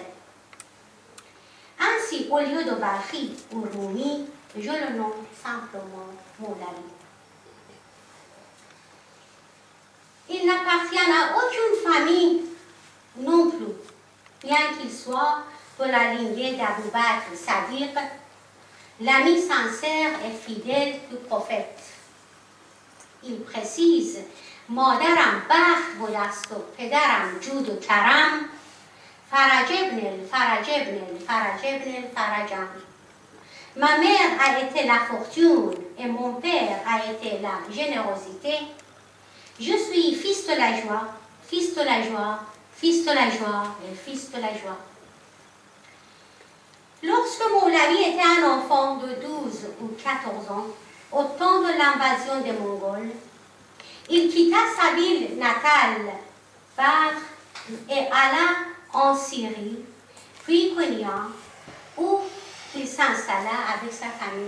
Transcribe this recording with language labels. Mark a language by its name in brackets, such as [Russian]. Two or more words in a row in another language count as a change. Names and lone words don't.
[French] Ainsi, au lieu de Balkhi ou Rumi, je le nomme simplement Moulavi. Il n'appartient à aucune famille non plus, bien qu'il soit de la lignée d'Abou Bakr, c'est-à-dire l'ami sincère et fidèle du prophète. Il précise: [Persian] مادرم بخت بودست و پدرم جود و کرم فرج ابن الفرج ابن الفرج ابن الفرجم. [French] Ma mère a été la fortune et mon père a été la générosité. Je suis fils de la joie, fils de la joie, fils de la joie et fils de la joie. Lorsque Moulavi était un enfant de 12 ou 14 ans, au temps de l'invasion des Mongols, il quitta sa ville natale, Badr, et alla en Syrie, puis Konya, où il s'installa avec sa famille.